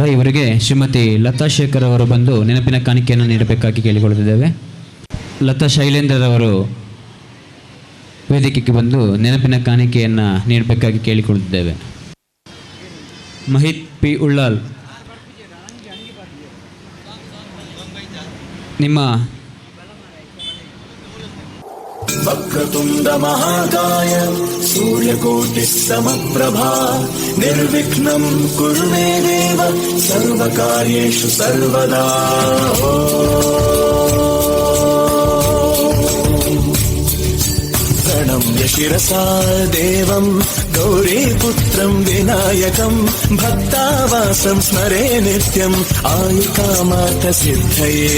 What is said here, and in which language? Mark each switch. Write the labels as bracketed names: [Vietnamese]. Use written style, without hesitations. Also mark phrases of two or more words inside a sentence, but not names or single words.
[Kannada] ಇವರಿಗೆ ಶ್ರೀಮತಿ ಲತಾ ಶೇಖರ್ ಅವರು ಬಂದು ನೆನಪಿನ ಕಾಣಿಕೆಯನ್ನು ನೀಡಬೇಕಾಗಿ ಕೇಳಿಕೊಳ್ಳುತ್ತಿದ್ದೇವೆ. ಲತಾ ಶೈಲೇಂದ್ರರವರು ವೇದಿಕೆಗೆ ಬಂದು ನೆನಪಿನ ಕಾಣಿಕೆಯನ್ನು ನೀಡಬೇಕಾಗಿ ಕೇಳಿಕೊಳ್ಳುತ್ತಿದ್ದೇವೆ. ಮಹಿತ್ ಪಿ ಉಳ್ಳಾಲ್, ನಿಮ್ಮ [Sanskrit] वक्रतुण्ड महाकाय सूर्यकोटिः समप्रभा निर्विघ्नं कुरु मे देव सर्वकार्येषु सर्वदा। प्रणम्य शिरसा देवं गौरीपुत्रं विनायकं भक्तावासं स्मरे नित्यम् आयुकामार्थसिद्धये।